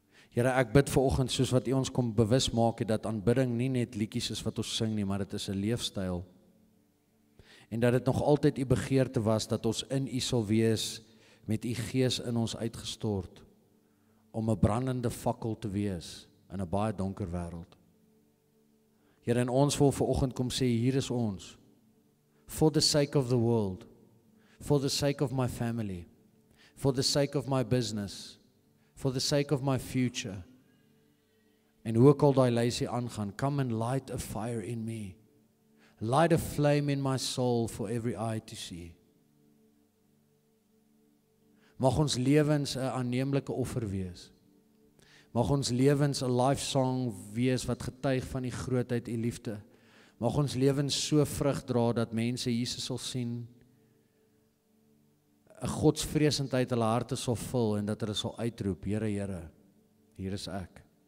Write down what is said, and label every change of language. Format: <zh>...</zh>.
<af>Here, ek bid vanoggend soos wat U ons kom bewus maak het, dat aanbidding nie net liedjies is wat ons sing nie, maar dit is 'n leefstyl. En dat dit nog altyd U begeerte was dat ons in U sal wees met U Gees in ons uitgestort om 'n brandende fakkel te wees in 'n baie donker wêreld. Here, en ons wil vanoggend kom sê, hier is ons.</af> <en>For the sake of the world, for the sake of my family, for the sake of my business, for the sake of my future.</en> <af>En hoe ook al daai lysie aangaan,</af> <en>come and light a fire in me. Light a flame in my soul for every eye to see.</en> <af>Mag ons lewens 'n aanneemlike offer wees. Mag ons lewens 'n life song wees wat getuig van die grootheid U liefde. Mag ons lewens so vrug dra dat mense Jesus sal sien, 'n godsvreesendheid hulle harte sal vul en dat hulle sal uitroep, Here, Here, hier is ek.</af>